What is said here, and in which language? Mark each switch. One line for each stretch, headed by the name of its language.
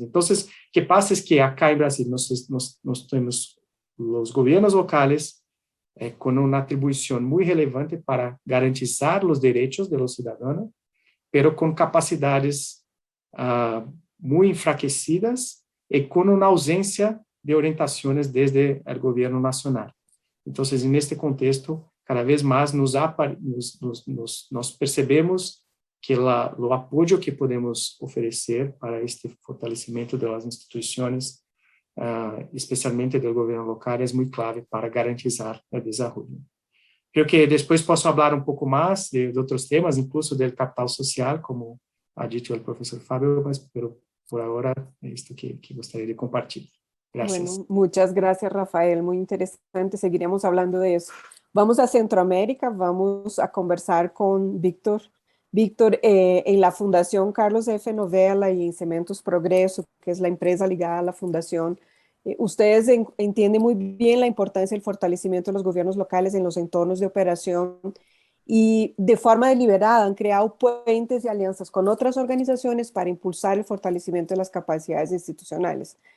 Spanish: Entonces, ¿qué pasa? Es que acá en Brasil nos tenemos los gobiernos locales con una atribución muy relevante para garantizar los derechos de los ciudadanos, pero con capacidades muy enfraquecidas y con una ausencia de orientaciones desde el gobierno nacional. Entonces, en este contexto, cada vez más
Portuguese: nos percebemos que o apoio que podemos oferecer para este fortalecimento das instituições, especialmente do governo local, é muito
Spanish: clave para garantizar
Portuguese: o desenvolvimento.
Spanish: Creo que
Portuguese: depois posso falar um pouco mais de outros temas, incluso do capital social,
Spanish: como ha dicho
Portuguese: o professor Fábio, mas por agora é isto que gostaria de compartilhar.
Spanish: Gracias. Bueno, muchas gracias, Rafael. Muy interesante. Seguiremos hablando de eso. Vamos a Centroamérica. Vamos a conversar con Víctor. Víctor, en la Fundación Carlos F. Novella y en Cementos Progreso, que es la empresa ligada a la fundación, ustedes entienden muy bien la importancia del fortalecimiento de los gobiernos locales en los entornos de operación y de forma deliberada han creado puentes y alianzas con otras organizaciones para impulsar el fortalecimiento de las capacidades institucionales.